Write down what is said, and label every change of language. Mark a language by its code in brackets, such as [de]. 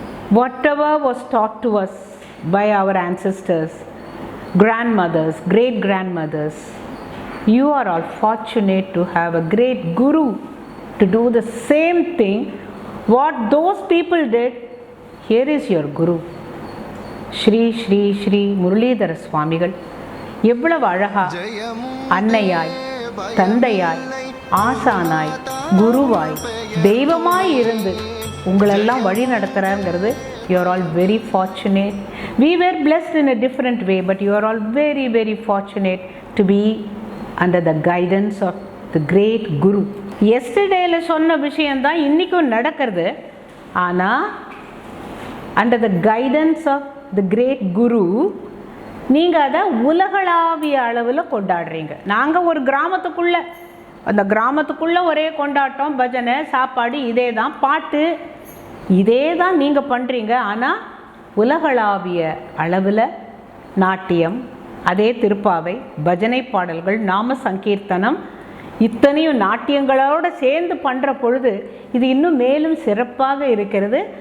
[en] Whatever was taught to us by our ancestors, grandmothers, great grandmothers, you are all fortunate to have a great guru to do the same thing what those people did. Here is your guru. [ta] Sri Sri Sri Muralidhar சுவாமிகள் எவ்வளவு அழகா அன்னையாய், தந்தையாய், ஆசானாய், குருவாய், தெய்வமாய் இருந்து உங்களெல்லாம் வழி நடத்துகிறாருங்கிறது [en] you are all very fortunate. We were blessed in a different way, but you are all very very fortunate to be under the guidance of the great guru. [ta] Yesterdayல சொன்ன விஷயம்தான் இன்றைக்கும் நடக்கிறது. ஆனால் [en] under the guidance of the great guru [ta] நீங்கள் அதை உலகளாவிய அளவில் கொண்டாடுறீங்க. நாங்கள் ஒரு கிராமத்துக்குள்ளே, அந்த கிராமத்துக்குள்ளே ஒரே கொண்டாட்டம், பஜனை, சாப்பாடு, இதே தான், பாட்டு, இதே தான் நீங்கள் பண்ணுறீங்க. ஆனால் உலகளாவிய அளவில் நாட்டியம், அதே திருப்பாவை, பஜனை பாடல்கள், நாம சங்கீர்த்தனம், இத்தனையும் நாட்டியங்களோடு சேர்ந்து பண்ணுற பொழுது இது இன்னும் மேலும் சிறப்பாக இருக்கிறது.